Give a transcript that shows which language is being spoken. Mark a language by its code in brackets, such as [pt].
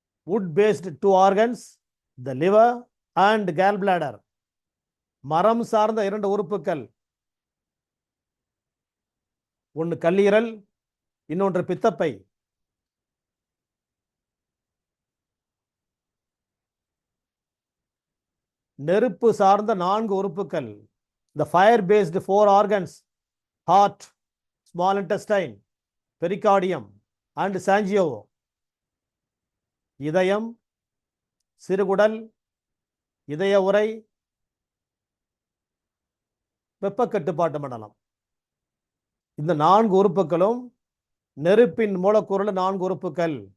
[en] wood based 2 organs, the liver and gallbladder. [ta] மரம் சார்ந்த 2 உறுப்புகள், ஒன்று கல்லீரல், இன்னொன்று பித்தப்பை. நெருப்பு சார்ந்த 4 உறுப்புகள், [en] the fire based 4 organs, heart, small intestine, pericardium and sangiovese. [ta] இதயம், சிறுகுடல், இதய உறை, வெப்ப கட்டுப்பாட்டு மண்டலம். இந்த 4 உறுப்புகளும் நெருப்பின் மூலக்கூறுள்ள 4 உறுப்புகள்.